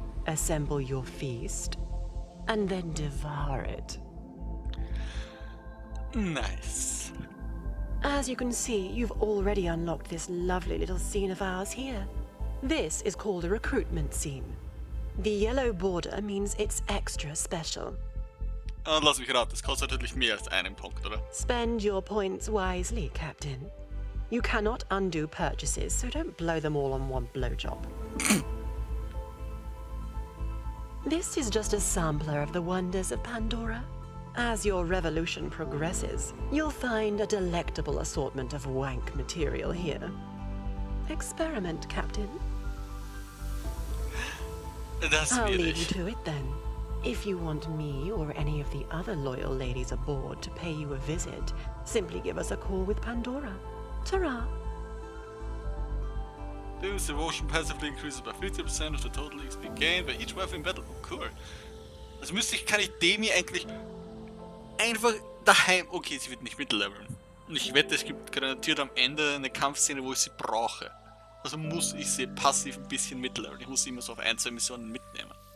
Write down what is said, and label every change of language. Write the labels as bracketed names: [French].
[English] Assemble your feast, and then devour it. Nice. As you can see, you've already unlocked this lovely little scene of ours here. This is called a recruitment scene. The yellow border means it's extra special. [German] Und lass mich raten, das kostet natürlich mehr als einen Punkt, oder? [English] Spend your points wisely, Captain. You cannot undo purchases, so don't blow them all on one blowjob. This is just a sampler of the wonders of Pandora. As your revolution progresses, you'll find a delectable assortment of wank material here. Experiment, Captain. [German] Das [English] I'll [German] will [English] leave you [German] ich. [English] to it then. If you want me or any of the other loyal ladies aboard to pay you a visit, simply give us a call with Pandora. Ta-ra! This devotion passively increases by 50% of the total XP gained by each wife in battle. Oh, cool. [German] Also kann ich Demi eigentlich einfach daheim... Okay, sie wird nicht mitleveln. Und ich wette, es gibt garantiert am Ende eine Kampfszene, wo ich sie brauche. Also muss ich sie passiv ein bisschen mitleveln. Ich muss sie immer so auf 1-2 Missionen mitnehmen.